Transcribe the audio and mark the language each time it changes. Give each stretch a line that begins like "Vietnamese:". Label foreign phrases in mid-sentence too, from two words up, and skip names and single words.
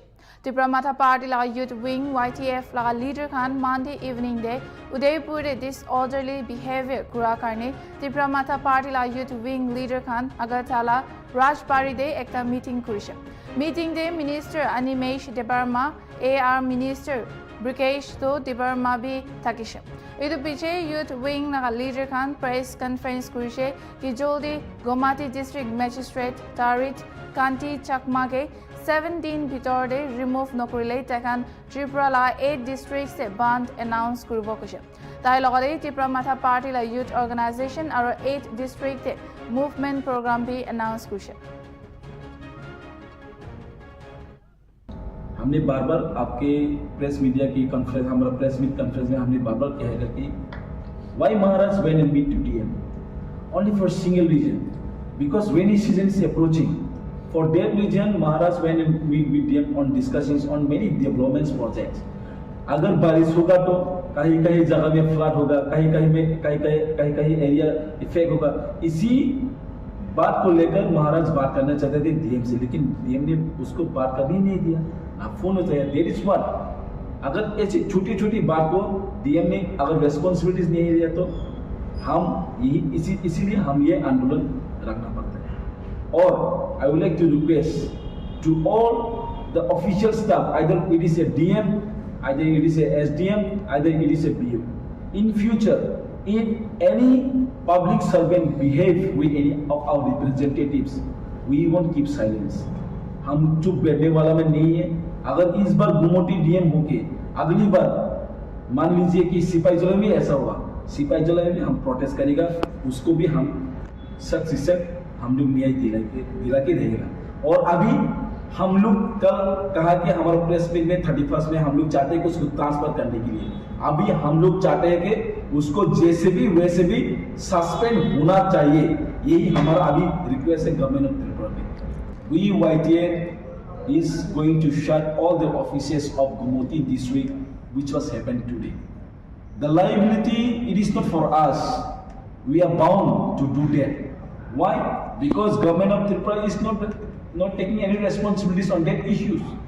Naga Pidgin: Tripura Matha Party la
English: youth wing
Naga Pidgin: YTF la leader kan Monday evening de Udaipur de
English: disorderly behavior
Naga Pidgin: kura karne Tripura Matha Party la
English: youth wing leader
Naga Pidgin: kan Agartala Rajbari de ekta meeting kurishe. Meeting de Minister Animesh Debarma AR Minister Brikesh to Debarma bhi takishe. Idu piche youth wing na leader kan
English: press conference
Naga Pidgin: kurishe ki joldi Gomati district magistrate Tarit Kanti Chakma ke 17 bhitor de remove nokurile takan Tripura la 8 districts se band announce kuribo kushe. Tai logare Tripura Matha Party la
English: youth organization
Naga Pidgin: aro 8 district te
English: movement program
Naga Pidgin: bhi announce kushe.
Hindi: हमने बार बार आपके
English: press media
Hindi: की कॉन्फ्रेंस हमारा
English: press meet conference
Hindi: में हमने बार बार कहा है कि
English: why Maharashtra went and meet to DM only for single reason because rainy season is approaching. For that reason Maharashtra went and meet with DM on discussions on many development projects.
Hindi: अगर बारिश होगा तो कहीं कहीं जगह में फ्लड होगा, कहीं कहीं में कहीं
English: area effect
Hindi: होगा. इसी बात को लेकर महाराज बात करना चाहते थे डीएम से, लेकिन डीएम ने उसको बात करने नहीं दिया. आप फोन होता है
English: there is what
Hindi: अगर ऐसी छोटी छोटी बात को डीएम ने अगर रेस्पॉन्सिबिलिटीज नहीं दिया तो हम यही इसीलिए हम ये आंदोलन रखना पड़ता है.
English: और I would like to request to all the official staff either it is a DM either it is a SDM, either it is a BO. In future, if any public servant behave with any of our representatives, we won't keep silence.
Hindi: हम चुप बैठने वाला में नहीं है. अगर इस बार गुमोटी डीएम होके अगली बार मान लीजिए कि सिपाही जला में ऐसा हुआ, सिपाही जला में हम प्रोटेस्ट करेगा, उसको भी हम सख्त से सख्त हम लोग न्याय दिला के रहेगा. और अभी हम लोग कल कहा कि हमारा
English: press meet
Hindi: में 31 में हम लोग चाहते हैं कि उसको ट्रांसफर करने के लिए. अभी हम लोग चाहते हैं कि उसको जैसे भी वैसे भी सस्पेंड होना चाहिए. यही हमारा अभी रिक्वेस्ट है
English: government of Tripura
Hindi: में.
English: We YTF is going to shut all the offices of Gumoti district which was happened today. The liability it is not for us. We are bound to do that. Why? Because government of Tripura is not taking any responsibilities on that issues.